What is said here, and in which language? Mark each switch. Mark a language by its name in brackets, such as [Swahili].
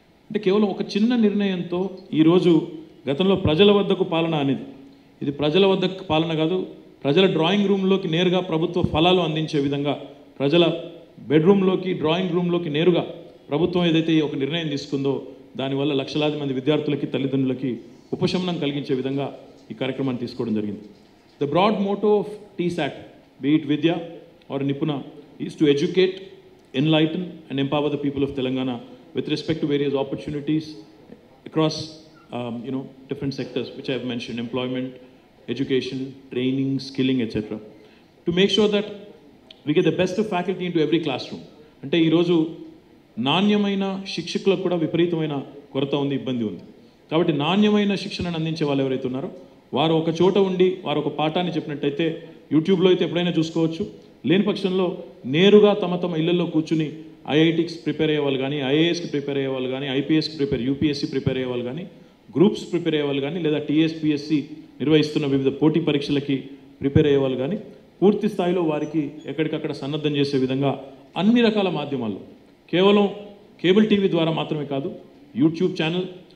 [Telugu] అంటే కేవలం ఒక చిన్న నిర్ణయంతో ఈరోజు గతంలో ప్రజల వద్దకు పాలన అనేది, ఇది ప్రజల వద్దకు పాలన కాదు, ప్రజల డ్రాయింగ్ రూమ్లోకి నేరుగా ప్రభుత్వ ఫలాలు అందించే విధంగా, ప్రజల బెడ్రూమ్లోకి డ్రాయింగ్ రూమ్లోకి నేరుగా ప్రభుత్వం ఏదైతే ఒక నిర్ణయం తీసుకుందో దానివల్ల లక్షలాది మంది విద్యార్థులకి తల్లిదండ్రులకి ఉపశమనం కలిగించే విధంగా ఈ కార్యక్రమాన్ని తీసుకోవడం జరిగింది. [English] The broad motto of TSAT, be it Vidya or Nipuna, is to educate, enlighten and empower the people of Telangana with respect to various opportunities across different sectors which I have mentioned: employment, education, training, skilling, etc. To make sure that we get the best of faculty into every classroom. [Telugu] అంటే ఈరోజు నాణ్యమైన శిక్షకులకు కూడా విపరీతమైన కొరత ఉంది, ఇబ్బంది ఉంది. కాబట్టి నాణ్యమైన శిక్షణను అందించే వాళ్ళు ఎవరైతే ఉన్నారో వారు ఒక చోట ఉండి వారు ఒక పాఠాన్ని చెప్పినట్టయితే యూట్యూబ్లో అయితే ఎప్పుడైనా చూసుకోవచ్చు. లేని పక్షంలో నేరుగా తమ ఇళ్లలో కూర్చుని IITకి ప్రిపేర్ అయ్యేవాళ్ళు కానీ, IASకి ప్రిపేర్ అయ్యేవాళ్ళు కానీ, IPSకి UPSC ప్రిపేర్ అయ్యేవాళ్ళు కానీ, గ్రూప్స్ ప్రిపేర్ అయ్యేవాళ్ళు కానీ, లేదా TSPSC నిర్వహిస్తున్న వివిధ పోటీ పరీక్షలకి ప్రిపేర్ అయ్యేవాళ్ళు కానీ పూర్తి స్థాయిలో వారికి ఎక్కడికక్కడ సన్నద్ధం చేసే విధంగా అన్ని రకాల మాధ్యమాల్లో, కేవలం కేబుల్ టీవీ ద్వారా మాత్రమే కాదు, యూట్యూబ్ ఛానల్,